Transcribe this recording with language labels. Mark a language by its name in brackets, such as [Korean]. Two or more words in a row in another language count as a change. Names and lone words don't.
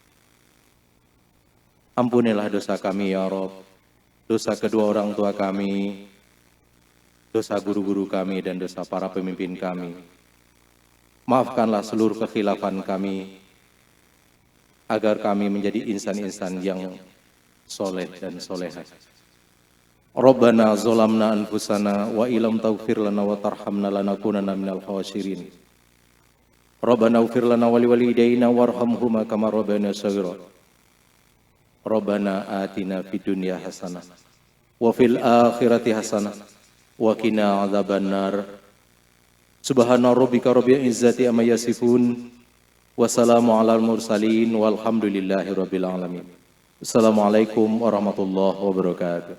[Indonesian] Ampunilah dosa kami [Arabic] يا رب, [Indonesian] dosa kedua orang tua kami, dosa guru-guru kami dan dosa para pemimpin kami. Maafkanlah seluruh kekhilafan kami, agar kami menjadi insan-insan yang soleh dan soleha. [Arabic] ربنا ظلمنا أنفسنا وإن لم تغفر لنا وترحمنا لنكونن من الخاسرين. ربنا اغفر لنا ولوالدينا وارحمهما كما ربيانا صغيرا. ربنا آتنا في الدنيا حسنة وفي الآخرة حسنة وقنا عذاب النار. سبحان ربك رب العزة عما يصفون وسلام على المرسلين والحمد لله رب العالمين. السلام عليكم ورحمة الله وبركاته.